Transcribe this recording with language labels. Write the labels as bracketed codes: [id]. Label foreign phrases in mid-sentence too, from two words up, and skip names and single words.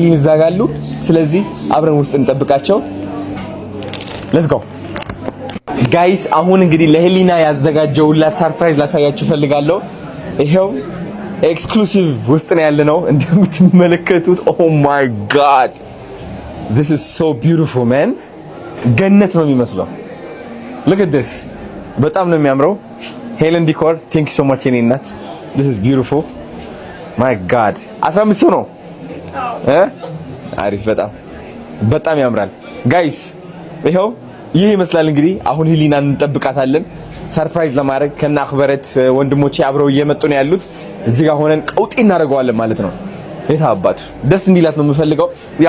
[am] ይዛጋሉ። ስለዚህ አብረን ውስጥ እንጠብቃቸው። [en] let's go guys። [am] አሁን እንግዲህ ለሄሊና ያዘጋጀውላት ሰርፕራይዝ ላሳያችሁ ፈልጋለሁ። ይሄው ኤክስክሉሲቭ ውስጥ ነው ያለነው እንደምትመለከቱት። [en] oh my god this is so beautiful man። [am] ገነት ነው የሚመስለው። [en] look at this [am] በጣም ነው የሚያምረው። ሄለን ዲኮር [en] thank you so much [am] የኔ እናት። [en] this is beautiful my god [am] 15 ሰው ነው አሪፍ። በጣም ያምራል ጋይስ። ይሄው ይህ ይመስላል እንግዲህ። አሁን ሄሊናን እንጠብቃታለን ሰርፕራይዝ ለማድረግ ከና አኽበረት ወንድሞቼ አብረው እየመጡ ነው ያሉት። እዚህ ጋር ሆነን ቀውጤ እናደርገዋለን ማለት ነው። የታባቱ ደስ እንዲላት ነው የምፈልገው። ያው